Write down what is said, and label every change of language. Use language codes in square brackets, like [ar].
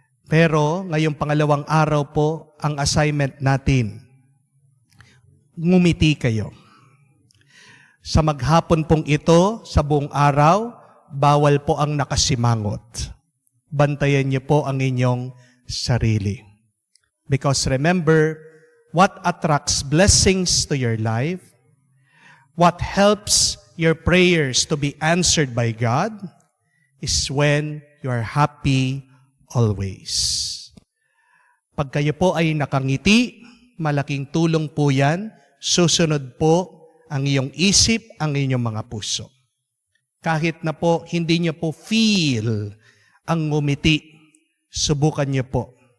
[tl] Pero ngayong pangalawang araw po ang assignment natin. Ngumiti kayo. Sa maghapon pong ito, sa buong araw, bawal po ang nakasimangot. Bantayan niyo po ang inyong sarili. [en] Because remember, what attracts blessings to your life, what helps your prayers to be answered by God, is when you are happy always. [tl] Pag kayo po ay nakangiti, malaking tulong po yan, susunod po ang iyong isip, ang inyong mga puso. Kahit na po hindi niyo po feel ang ngumiti, subukan niyo po.